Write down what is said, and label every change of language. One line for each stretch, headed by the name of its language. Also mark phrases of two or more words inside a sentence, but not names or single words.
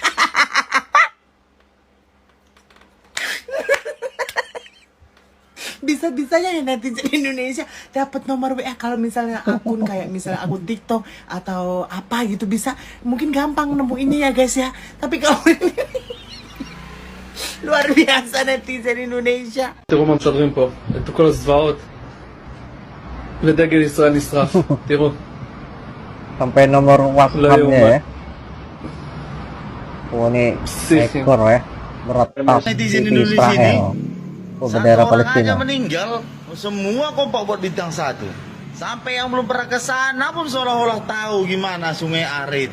Indonesian: Bisa-bisanya ya netizen Indonesia dapat nomor WA kalau misalnya akun kayak misalnya akun TikTok atau apa gitu, bisa mungkin gampang nemu ini ya guys ya. Tapi kalau ini luar biasa netizen Indonesia.
Hebrew: תראו מה מסדרים פה, את כל הזוועות ודגל ישראל נשרף, תראו.
Indonesian: Sampai nomor WhatsApp-nya ya. Oh ini ekor ya, beretas netizen di Indonesia ini. Israel. Oh, bendera Satu orang Palestina. aja meninggal, semua kompak buat bintang satu. Sampai yang belum pernah ke sana pun seolah-olah tahu gimana Sungai Are itu.